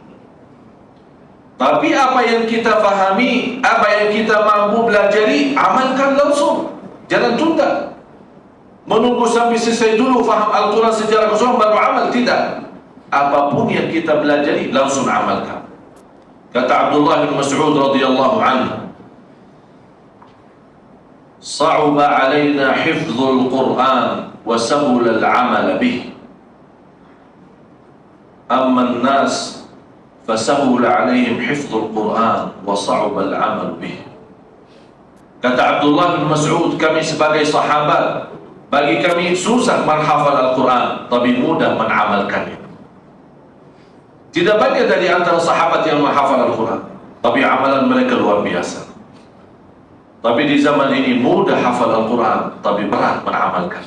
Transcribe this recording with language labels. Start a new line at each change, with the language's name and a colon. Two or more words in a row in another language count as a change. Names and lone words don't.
Malay: Tapi apa yang kita fahami, apa yang kita mampu belajari, amalkan langsung. Jangan tunda, menunggu sampai selesai dulu faham Al-Quran secara keseluruhan baru amal. Tidak, apapun yang kita belajari langsung amalkan. Kata Abdullah bin Mas'ud
Arabic: رضي الله عنه, "صعب علينا حفظ القرآن وسهل العمل به. أما الناس فسهل عليهم حفظ القرآن وصعب العمل به."
Malay: Kata Abdullah bin Mas'ud, kami sebagai sahabat, bagi kami susah menghafal Al-Quran, tapi mudah mengamalkannya. Tidak banyak dari antara sahabat yang menghafal Al-Quran, tapi amalan mereka luar biasa. Tapi di zaman ini mudah hafal Al-Quran, tapi berat mengamalkan.